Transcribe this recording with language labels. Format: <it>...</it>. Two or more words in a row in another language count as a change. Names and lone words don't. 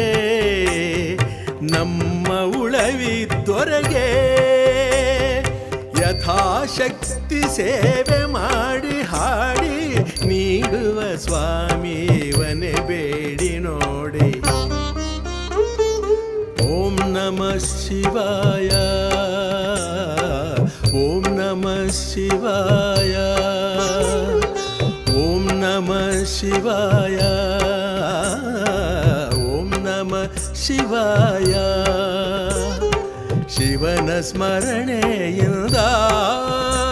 <kn>ನಮ್ಮ ಉಳವಿದ್ದೊರಗೆ ಯಥಾಶಕ್ತಿ ಸೇವೆ ಮಾಡಿ ಹಾಡಿ ನೀಡುವ ಸ್ವಾಮಿ ಇವನೇ ಬೇಡಿ ನೋಡಿ</kn> <sa>ಓಂ ನಮಃ ಶಿವಾಯ ಓಂ ನಮಃ ಶಿವಾಯ ಓಂ ನಮಃ ಶಿವಾಯ ಓಂ ನಮಃ ಶಿವಾಯ</sa> <kn>ಶಿವನ ಸ್ಮರಣೆಯಿಂದ</kn>